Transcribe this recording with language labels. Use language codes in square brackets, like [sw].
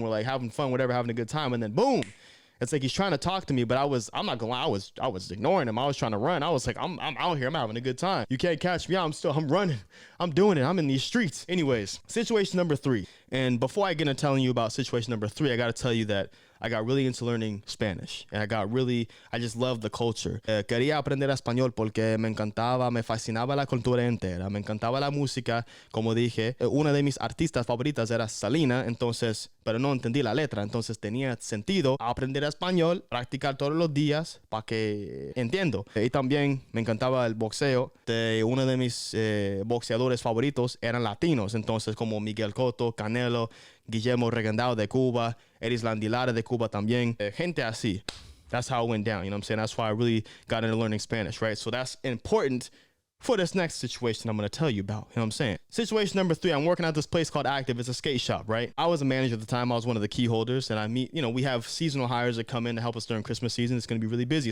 [en] We're like having fun, whatever, having a good time. And then boom. It's like he's trying to talk to me, but I'm not gonna lie, I was ignoring him. I was trying to run. I was like, I'm out here, I'm having a good time. You can't catch me out. I'm running. I'm doing it. I'm in these streets. Anyways, situation number 3. And before I get into telling you about situation number 3, I gotta tell you that I got really into learning Spanish. And I just loved the culture. [es] Quería aprender español porque me encantaba, me fascinaba la cultura entera. Me encantaba la música, como dije. Una de mis artistas favoritas era Salina, entonces, pero no entendí la letra. Entonces tenía sentido aprender español, practicar todos los días para que entiendo. Y también me encantaba el boxeo. Uno de mis boxeadores favoritos eran latinos. Entonces como Miguel Cotto, Canelo, Guillermo Regendao de Cuba, Erislan Lara de Cuba también. Gente así. [en] That's how it went down, you know what I'm saying? That's why I really got into learning Spanish, right? So that's important for this next situation I'm going to tell you about, you know what I'm saying? Situation number 3, I'm working at this place called Active. It's a skate shop, right? I was a manager at the time. I was one of the key holders, and we have seasonal hires that come in to help us during Christmas season. It's going to be really busy.